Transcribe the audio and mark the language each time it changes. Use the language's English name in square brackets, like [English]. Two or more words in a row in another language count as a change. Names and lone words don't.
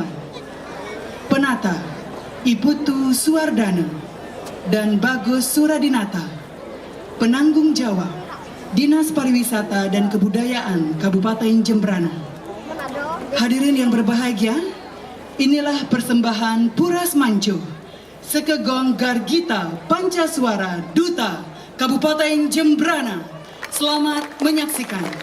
[Indonesian] Penata Iputu Suwardana dan Bagus Suradinata. Penanggung jawab Dinas Pariwisata dan Kebudayaan Kabupaten Jembrana. Hadirin yang berbahagia, inilah persembahan Puras Mancu, Sekegong Gargita Pancasuara Duta Kabupaten Jembrana. Selamat menyaksikan.